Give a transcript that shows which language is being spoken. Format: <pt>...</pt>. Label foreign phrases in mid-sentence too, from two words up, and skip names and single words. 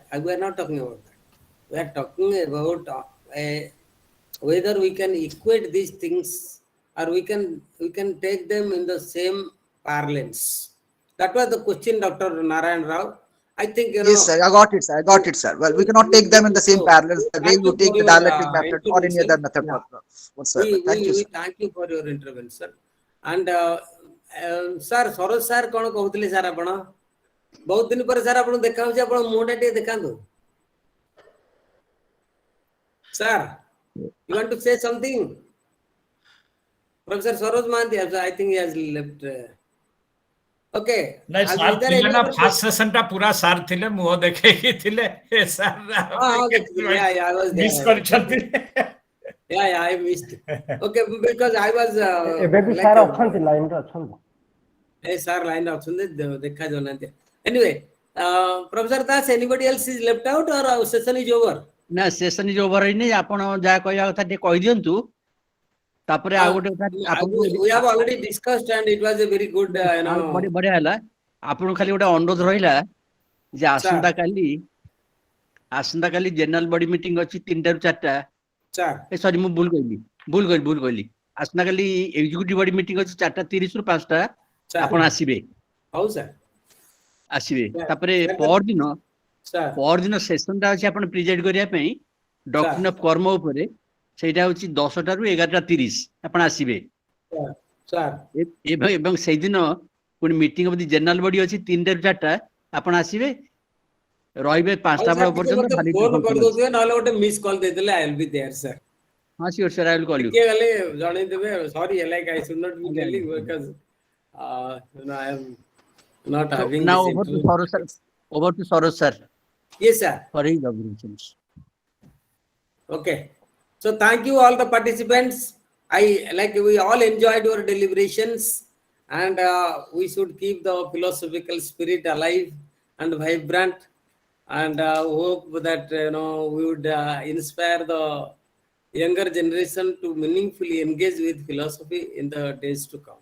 <en>We are not talking about that. We are talking about whether we can equate these things, or we can take them in the same parlance. That was the question, Dr. Narayan Rao. I think, Yes, sir. I got it, sir. I got it, sir. Well, we cannot take them in the same parallels the way thank you you take for the your dialectic method or any other intervention. method Yeah. whatsoever. Thank you, We sir. thank you for your intervention. And sir, Saroj sir,</en> <or>କ'ଣ କହୁଥିଲେ ସାର୍ ଆପଣ? ବହୁତ ଦିନ ପରେ ସାର୍ ଆପଣଙ୍କୁ ଦେଖା ହେଉଛି, ଆପଣ ମୁହଁଟା ଟିକେ ଦେଖାନ୍ତୁ.</or> <en>Sir, you want to say something? Professor Saroj Mahanti, I think he has left. Okay.</en> <or>ନାଇଁ ସାର୍ ଥିଲେ ନା</or> <en>first session</en> <or>ଟା ପୁରା ସାର୍ ଥିଲେ, ମୁହଁ ଦେଖେଇକି ଥିଲେ। ସାର୍ ମିସ୍ କରିଛନ୍ତି।</or> <en>Yeah, I missed. Okay, because I was</en> <or>ଏବେ ବି ସାର୍ ଅଛନ୍ତି, ଲାଇନରେ ଅଛନ୍ତି। ସାର୍ ଲାଇନରେ ଅଛନ୍ତି, ଦେଖା ଯାଉନାହାନ୍ତି।</or> <en>Anyway, Professor Das, anybody else is left out or session is over? ନା session is over ହେଇନି।</en> <or>ଆପଣ ଯାହା କହିବା କଥା ଟିକେ କହିଦିଅନ୍ତୁ, ତାପରେ ଆଉ ଗୋଟେ କଥା</or> <en>we have already discussed and it was a very good</en> <or>ବଢିଆ ହେଲା। ଆପଣଙ୍କୁ ଖାଲି ଗୋଟେ ଅନୁରୋଧ ରହିଲା ଯେ ଆସନ୍ତାକାଲି</or> <en>general body meeting</en> <or>ଅଛି 3ଟା ରୁ 4ଟା। ସରି, ମୁଁ ଭୁଲ କହିଲି। ଆସନ୍ତାକାଲି</or> <en>executive body meeting</en> <or>ଅଛି 4:30 ରୁ 5ଟା। ଆପଣ ଆସିବେ। ହଉ ସାର୍, ଆସିବେ। ତାପରେ ପରଦିନ ସେସନଟା ଅଛି ଆପଣ ପ୍ରିଜାଇଡ୍ କରିବା ପାଇଁ</or> <en>doctrine of karma</en> <or>ଉପରେ। ସେଇଟା ହଉଛି 10ଟା ରୁ 11:30। ଆପଣ ଆସିବେ। ଏବଂ ସେଇଦିନ ପୁଣି</or> <en>meeting of the general body</en> <or>ଅଛି 3ଟା ରୁ 4ଟା। ଆପଣ ଆସିବେ, ରହିବେ 5ଟା ବେଳ ପର୍ଯ୍ୟନ୍ତ। ଫୋନ କରିଦଉଥିବେ, ନହେଲେ ଗୋଟେ</or> <en>missed call</en> <or>ଦେଇଦେଲେ</or> <en>I will be there, sir. ହଁ, sure sir, I will call you.</en> <or>ଟିକେ ଗଲେ ଜଣେଇଦେବେ।</or> <en>Sorry, like I should not be telling because I am not having now this interview. Over to Saroj sir. Yes, sir. For his observations. Okay. So thank you all the participants. We all enjoyed your deliberations, and we should keep the philosophical spirit alive and vibrant, and hope that we would inspire the younger generation to meaningfully engage with philosophy in the days to come.</en>